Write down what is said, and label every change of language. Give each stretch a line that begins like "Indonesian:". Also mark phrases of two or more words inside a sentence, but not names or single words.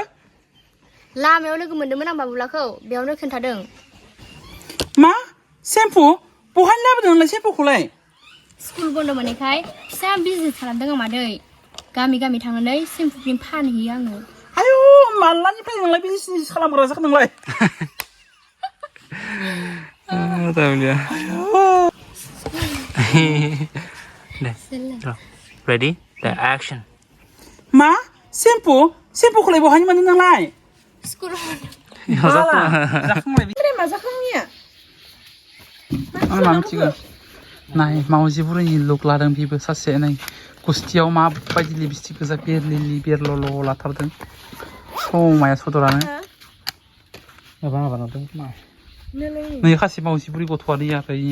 Bodo: लामायाव लोगो मोनदोंमोन आं बाबुलाखौ बेयावनो खोन्थादों मा सेम्पु बहाय लाबोदों नोंलाय सेम्पुखौलाय स्कुल बन्द मोननायखाय फिसा बिजनेस खालामदों आं मादै गामि थांनानै
English: shampoo cream
Bodo: फानहैयो आङो आयु मालानिफ्राय नोंलाय बिजनेस खालामग्रा जाखो नोंलाय Tahunya.
English: Ready? The action.
Bodo: मा सेम्पुखौलाय बहाय मोनो नोंलाय स्कुल जाखांबाय मा जाखांनिया आं मिथिगौ नाय मावजि बुरैनि लुक लादों बिबो सासे नै गुस्थियाव माबायदि लिपस्टिक गोजा बेरलल' लाथारदों समाया सदरानो माबादों मा नै खासि मावजि बुरै गथ'आनो आरो